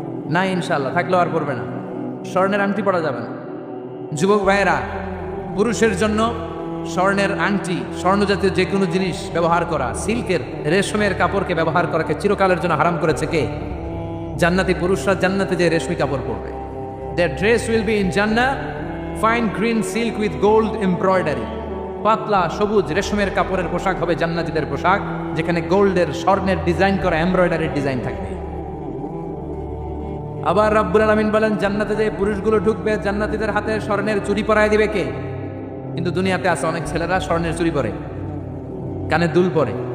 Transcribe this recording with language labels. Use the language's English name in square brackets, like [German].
[Bangla] নাই ইনশাআল্লাহ, থাকলেও আর পরবে না। স্বর্ণের আংটি পরা যাবে না। যুবক ভাইয়েরা, পুরুষের জন্য স্বর্ণের আংটি, স্বর্ণ জাতীয় যে কোনো জিনিস ব্যবহার করা, সিল্কের রেশমের কাপড়কে ব্যবহার করাকে চিরকালের জন্য হারাম করেছে কে? জান্নাতি পুরুষরা জান্নাতে যে রেশমি কাপড় পরবে। [English] Their dress will be in Jannah fine green silk with gold embroidery. [Bangla] পাতলা সবুজ রেশমের কাপড়ের পোশাক হবে জান্নাতীদের পোশাক, যেখানে গোল্ডের স্বর্ণের ডিজাইন করা এমব্রয়ডারির ডিজাইন থাকবে। আবার রাব্বুল আলামিন বলেন জান্নাতে যে পুরুষগুলো ঢুকবে জান্নাতীদের হাতে স্বর্ণের চুড়ি পরায় দিবে কে? কিন্তু দুনিয়াতে আছে অনেক ছেলেরা স্বর্ণের চুড়ি পরে, কানে দুল পরে।